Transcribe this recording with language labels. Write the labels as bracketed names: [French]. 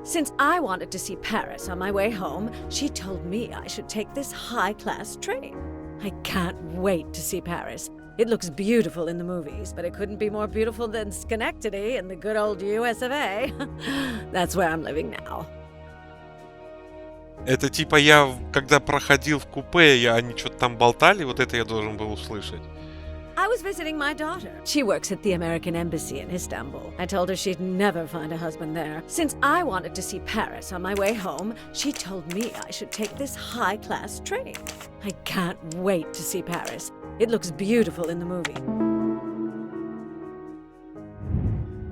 [English] Since I wanted to see Paris on my way home, she told me I should take this high-class train. I can't wait to see Paris. It looks beautiful in the movies, but it couldn't be more beautiful than Schenectady in the good old US of A. That's where I'm living now. [Russian] Это типа я, когда проходил в купе, они что-то там болтали, вот это я должен был услышать. [English] I was visiting my daughter. She works at the American Embassy in Istanbul. I told her she'd never find a husband there. Since I wanted to see Paris on my way home, she told me I should take this high-class train. I can't wait to see Paris. It looks beautiful in the movie.